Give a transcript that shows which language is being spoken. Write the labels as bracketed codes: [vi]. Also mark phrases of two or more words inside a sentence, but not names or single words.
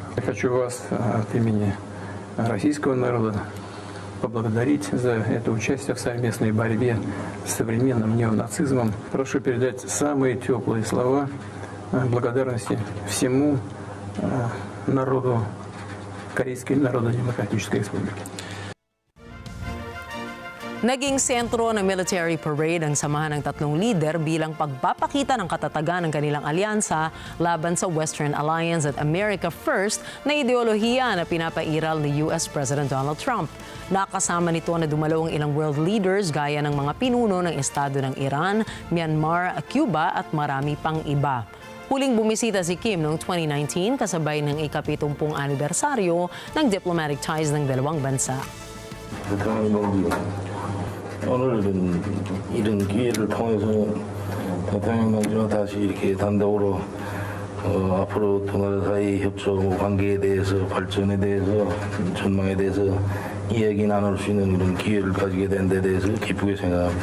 [ru] Я хочу вас от имени российского народа поблагодарить за это участие в совместной борьбе с современным неонацизмом. Прошу передать самые теплые слова благодарности всему народу Корейской Народно-Демократической Республики. [tl] Naging sentro ng [en] military parade [tl] ang samahan ng tatlong leader bilang pagpapakita ng katatagan ng kanilang alyansa laban sa Western Alliance at America First na ideolohiya na pinapairal ni US President Donald Trump. Nakasama nito na dumalo ang ilang [en] world leaders [tl] gaya ng mga pinuno ng estado ng Iran, Myanmar, Cuba at marami pang iba. Huling bumisita si Kim noong 2019 kasabay ng ika-70 anibersaryo ng [en] diplomatic ties [tl] ng dalawang bansa. [ko] 오늘은 이런 기회를 통해서 대통령과 다시 이렇게 단독으로 앞으로 두 나라 사이 협조 관계에 대해서 발전에 대해서 전망에 대해서 이야기 나눌 수 있는 이런 기회를 가지게 된 데 대해서 기쁘게 생각합니다.